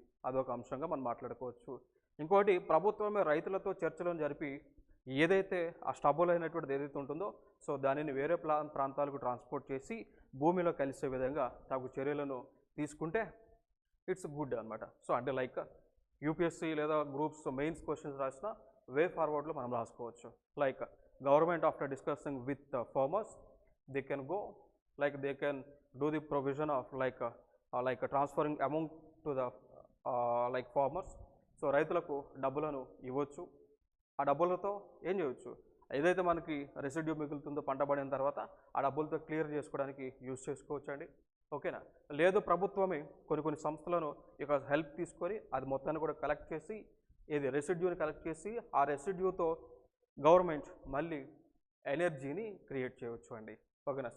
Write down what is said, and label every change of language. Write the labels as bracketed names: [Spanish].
[Telugu] అదొక అంశంగా మనం మాట్లాడుకోవచ్చు. ఇంకోటి, ప్రభుత్వమే రైతులతో చర్చలను జరిపి ఏదైతే ఆ స్టబల్ అయినటువంటిది ఏదైతే ఉంటుందో సో దానిని వేరే ప్రాంతాలకు ట్రాన్స్పోర్ట్ చేసి భూమిలో కలిసే విధంగా తగు చర్యలను తీసుకుంటే [English] it's good [Telugu] అనమాట. సో అంటే లైక్ యూపీఎస్సీ లేదా గ్రూప్స్ మెయిన్స్ క్వశ్చన్స్ రాసిన వే ఫార్వర్డ్లో మనం రాసుకోవచ్చు. Like [English] government after discussing with the farmers, they can go, like they can do the provision of like transferring amount to the like farmers. [Telugu] So రైతులకు డబ్బులను ఇవ్వచ్చు. ఆ డబ్బులతో ఏం చేయవచ్చు, ఏదైతే మనకి రెసిడ్యూ మిగులుతుందో పంట పడిన తర్వాత ఆ డబ్బులతో క్లియర్ చేసుకోవడానికి యూజ్ చేసుకోవచ్చు అండి. ఓకేనా. లేదు ప్రభుత్వమే కొన్ని సంస్థలను ఇక హెల్ప్ తీసుకొని అది మొత్తాన్ని కూడా కలెక్ట్ చేసి ఏది రెసిడ్యూని కలెక్ట్ చేసి ఆ రెసిడ్యూతో గవర్నమెంట్ మళ్ళీ ఎనర్జీని క్రియేట్ చేయవచ్చు అండి. ఓకేనా.